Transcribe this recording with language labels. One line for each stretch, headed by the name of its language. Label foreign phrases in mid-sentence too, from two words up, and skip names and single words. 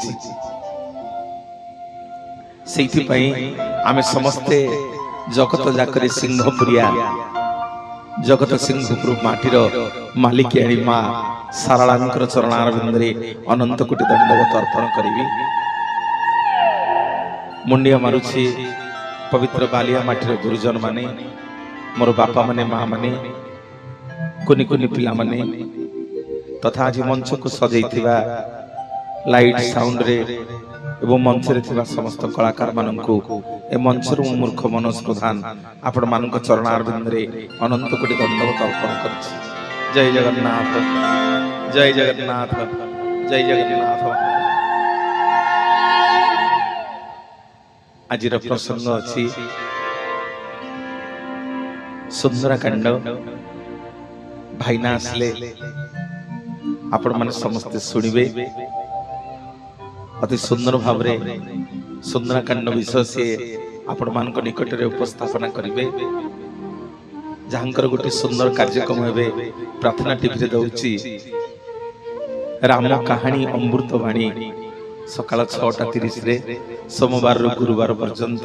Odia: ଆମେ ସମସ୍ତେ ଜଗତ ଯାକର ସିଂହପୁରିଆ ଜଗତ ସିଂହପୁର ମାଟିର ମାଲିକିଆଣୀ ମାଁ ସାରଳାଙ୍କର ଚରଣାରବିନ୍ଦେ ଅନନ୍ତ କୋଟି ଦଣ୍ଡବତ ଅର୍ପଣ କରି ମୁଣ୍ଡିଆ ମାରୁଛି ପବିତ୍ର ବାଲିଆ ମାଟିର ଗୁରୁଜନ ମାନେ ମୋର ବାପା ମାନେ ମାଁ ମାନେ କୁନି କୁନି ପିଲା ମାନେ ତଥା ଆଜ ମଞ୍ଚ କୁ ସଜାଇଥିବା
English: light sound
Odia: ରେ ଏବଂ ମଞ୍ଚ ରେ ଥିବା ସମସ୍ତ କଳାକାର ମାନଙ୍କୁ ଏ ମଞ୍ଚ ର ମୂର୍ଖ ମନୋଜ ପ୍ରଧାନ ଆପଣ ମାନଙ୍କ ଚରଣାରବିନ୍ଦ ରେ ଅନନ୍ତ କୋଟି ଦଣ୍ଡବତ ଅର୍ପଣ କରୁଛି। ଜୟ ଜଗନ୍ନାଥ, ଜୟ ଜଗନ୍ନାଥ, ଜୟ ଜଗନ୍ନାଥ। ଆଜି ପ୍ରସଙ୍ଗ ଅଛି ସୁନ୍ଦରକାଣ୍ଡ। ଭାଇନା ଆସିଲେ ଆପଣ ମାନେ ସମସ୍ତେ ଶୁଣିବେ। ଅତି ସୁନ୍ଦର ଭାବ ରେ ସୁନ୍ଦରକାଣ୍ଡ ବିଷୟ ସେ ଆପଣ ମାନଙ୍କ ନିକଟ ରେ ଉପସ୍ଥାପନା କରିବେ। ଯାହାଙ୍କର ଗୋଟେ ସୁନ୍ଦର କାର୍ଯ୍ୟକ୍ରମ ହେବ ପ୍ରାର୍ଥନା ଟିଭି ରେ ଦଉଛି ରାମ କାହାଣୀ ଅମୃତବାଣୀ ସକାଳ 6:30 ରେ ସୋମବାର ରୁ ଗୁରୁବାର ପର୍ଯ୍ୟନ୍ତ।